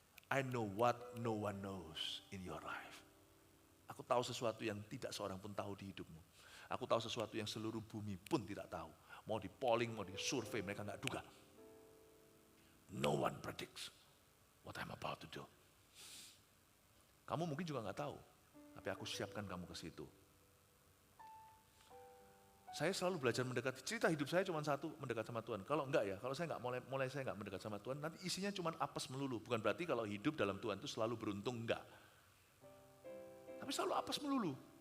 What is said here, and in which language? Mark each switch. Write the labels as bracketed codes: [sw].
[en] I know what no one knows in your life. [id] Aku tahu sesuatu yang tidak seorang pun tahu di hidupmu. Aku tahu sesuatu yang seluruh bumi pun tidak tahu. Mau di polling, mau di survei, mereka nggak duga. [en] No one predicts what I'm about to do. [id] Kamu mungkin juga nggak tahu, tapi aku siapkan kamu ke situ. Saya selalu belajar mendekati, cerita hidup saya cuma satu, mendekat sama Tuhan. Kalau enggak ya, kalau saya nggak mulai saya nggak mendekat sama Tuhan, nanti isinya cuma apes melulu. Bukan berarti kalau hidup dalam Tuhan itu selalu beruntung, enggak. Tapi selalu apes melulu.